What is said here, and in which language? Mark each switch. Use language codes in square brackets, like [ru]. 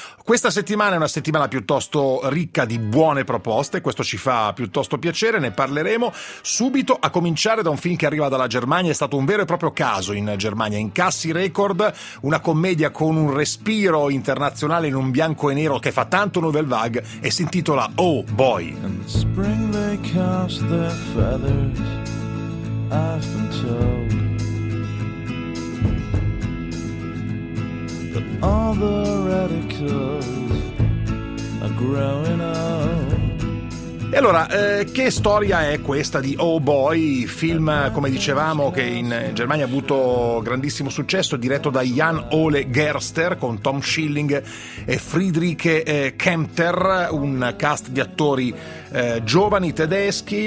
[it] Questa settimana è una settimana piuttosto ricca di buone proposte, questo ci fa piuttosto piacere, ne parleremo subito, a cominciare da un film che arriva dalla Germania. È stato un vero e proprio caso in Germania, incassi record, una commedia con un respiro internazionale in un bianco e nero che fa tanto Nouvelle Vague e si intitola Oh Boy. [en] In the spring they cast their feathers, I've been told. But all the radicals are growing up. [it] E allora, che storia è questa di Oh Boy, film, come dicevamo, che in Germania ha avuto grandissimo successo, diretto da Jan Ole Gerster con Tom Schilling e Friedrich Kempter, un cast di attori giovani tedeschi.